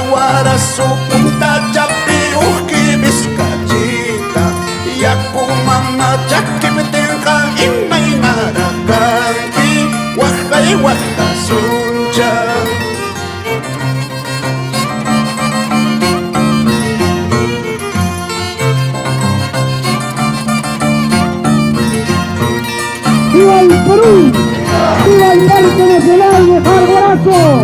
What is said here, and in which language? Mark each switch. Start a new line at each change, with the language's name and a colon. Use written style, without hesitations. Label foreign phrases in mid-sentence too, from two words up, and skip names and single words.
Spanish: Jarbarazo, Punta Chapi, Uji, Vizcachita, Yacumama, Chaquimeteja, Imainara, Canti, Oaxaca y Huacasuncha. ¡Viva el Perú! ¡Viva el Parque Nacional de Jarbarazo!